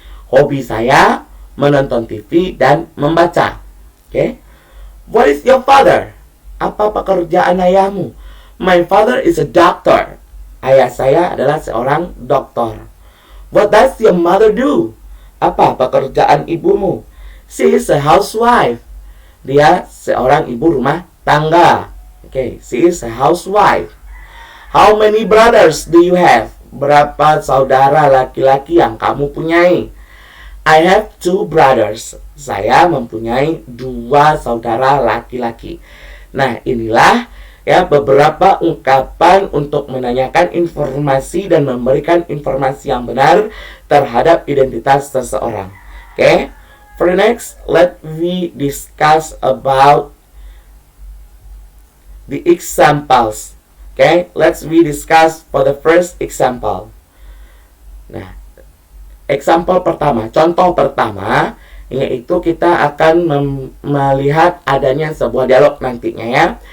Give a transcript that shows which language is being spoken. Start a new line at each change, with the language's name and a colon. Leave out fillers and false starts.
Indonesian: Hobi saya menonton TV dan membaca.
English: Okay? What is your father?
Indonesian: Apa pekerjaan ayahmu?
English: My father is a doctor.
Indonesian: Ayah saya adalah seorang dokter.
English: What does your mother do?
Indonesian: Apa pekerjaan ibumu?
English: She is a housewife.
Indonesian: Dia seorang ibu rumah tangga.
English: Okay, she is a housewife. How many brothers do you have?
Indonesian: Berapa saudara laki-laki yang kamu punyai?
English: I have 2 brothers.
Indonesian: Saya mempunyai 2 saudara laki-laki. Nah, inilah ya beberapa ungkapan untuk menanyakan informasi dan memberikan informasi yang benar terhadap identitas seseorang.
English: Okay? For the next, let we discuss about the examples. Okay? Let's we discuss for the first example.
Indonesian: Nah, example pertama, contoh pertama, yaitu kita akan melihat adanya sebuah dialog nantinya ya.